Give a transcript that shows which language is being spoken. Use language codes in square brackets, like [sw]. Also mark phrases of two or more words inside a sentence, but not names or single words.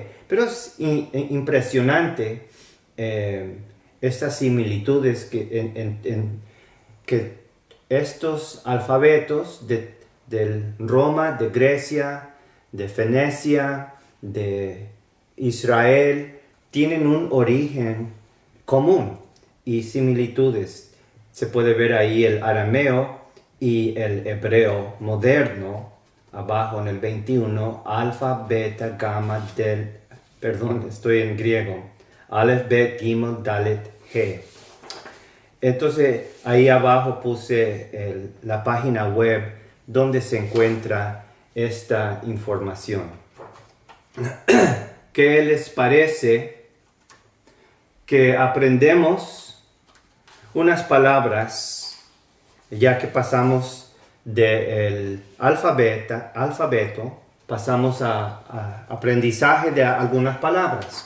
[es] Pero es impresionante estas similitudes que estos alfabetos del Roma, de Grecia, de Fenecia, de Israel, tienen un origen común y similitudes. Se puede ver ahí el arameo y el hebreo moderno, abajo en el 21, alfa, beta, gamma, perdón, estoy en griego, [he] אלף בית גימל דלת, he. [es] Entonces ahí abajo puse la página web donde se encuentra esta información. ¿Qué les parece que aprendemos unas palabras, ya que pasamos del alfabeto, pasamos a aprendizaje de algunas palabras?